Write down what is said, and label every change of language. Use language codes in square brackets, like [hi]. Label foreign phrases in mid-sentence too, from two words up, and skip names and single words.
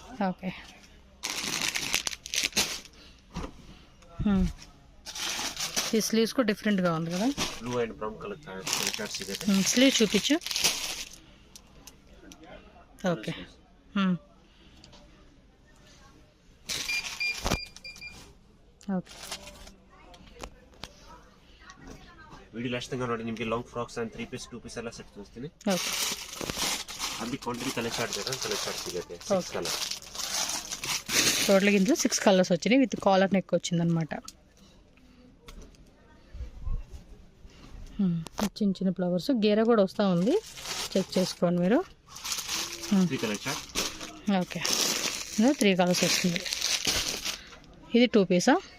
[te] ఓకే. ఈ స్లీవ్స్ కూడా డిఫరెంట్గా ఉంది కదా. [en] blue and brown colour chart సిಗುತ್ತೆ. [te] స్లీవ్ చూపించు. ఓకే. ఓకే. [kn] ವಿಡಿಯೋ ಲಾಸ್ಟ್ ತನಕ ನೋಡಿ. ನಿಮಗೆ [en] long frocks and 3 piece 2 piece [kn] ಎಲ್ಲ ಸೆಟ್ ತೋರಿಸ್ತೀನಿ. ಓಕೆ. ಅಲ್ಲಿ [en] quantity colour chart [kn] ಬೇಕಾದ್ರೆ [en] colour chart [kn] ಸಿಗುತ್ತೆ. [te] 6 కలర్ టోటల్గా ఇందులో 6 కలర్స్ వచ్చినాయి. [en] with collar neck [te] వచ్చిందనమాట. చిన్న చిన్న ఫ్లవర్స్, గేర కూడా వస్తూ ఉంది, చెక్ చేసుకోండి మీరు. [en] 3 colour chart. [te] ఓకే. ఇందులో 3 కలర్స్ వస్తుంది. ఇది 2 పీసా?